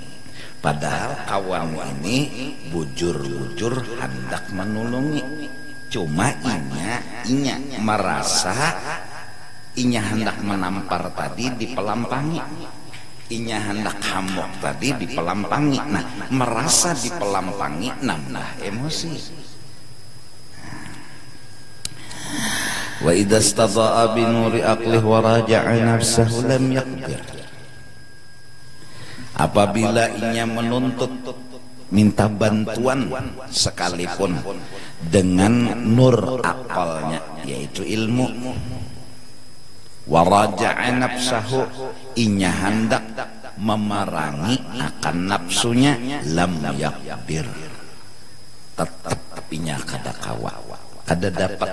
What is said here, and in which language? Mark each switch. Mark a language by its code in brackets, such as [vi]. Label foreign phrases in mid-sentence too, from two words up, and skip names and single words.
[bjn] Padahal kawan ini bujur-bujur hendak menulungi. Cuma inya merasa inya hendak menampar tadi dipelampangi, inya hendak hamok tadi dipelampangi. Nah, merasa dipelampangi nambah emosi. [ar] وإذا استضاء بنور عقله وراجع نفسه لم يقدر. [bjn] Apabila inya menuntut minta bantuan sekalipun dengan nur akalnya, yaitu ilmu, [ar] وراجع نفسه, [bjn] inya hendak memerangi akan nafsunya, [ar] لم يقدر, [bjn] tetap inya kada kawa, kada dapat.